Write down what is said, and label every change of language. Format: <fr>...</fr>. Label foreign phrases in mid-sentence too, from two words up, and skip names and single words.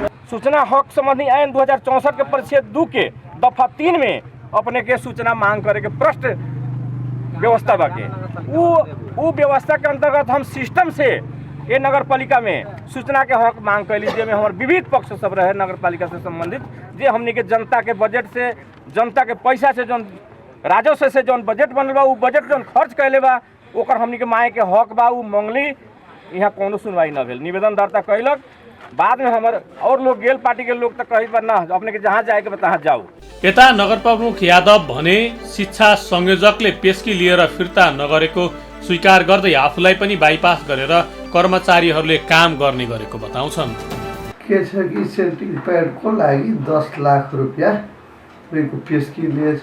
<bho>सूचना हक संबंधी आइन 2064 के परिच्छेद 2 के दफा 3 में अपने के सूचना मांग करे के प्रश्न व्यवस्था बाके वो व्यवस्था के अंतर्गत हम सिस्टम से ये नगर पालिका में सूचना के हक मांग कैली, जेमें हमारे विविध पक्ष सब रहे नगर पालिका से संबंधित, जे हमने के जनता के बजट से, जनता के पैसा से, जौन राजस्व से जौन बजट बनल बा, वो बजट जौन खर्च कैले बा, ओकर हमने के मांगे के हक बा, वो मंगली। यहाँ कोनो सुनवाई न भेल, निवेदन दर्ता कैलक। बाद में हमारे और लोग गेल, पार्टी के लोग तो कही पर ना अपने के जहाँ जाए के तहाँ जाऊ।</bho> <ne>यता नगर प्रमुख यादव भने शिक्षा संयोजकले पेस्की लिएर फिर्ता नगरेको स्वीकार गर्दै आफूलाई पनि बाइपास गरेर कर्मचारीहरूले काम गर्ने गरेको बताउँछन्। के छ कि सेल्टिङ प्याडको लागि 10 लाख रुपियाँ पेस्की लिएछ।</ne>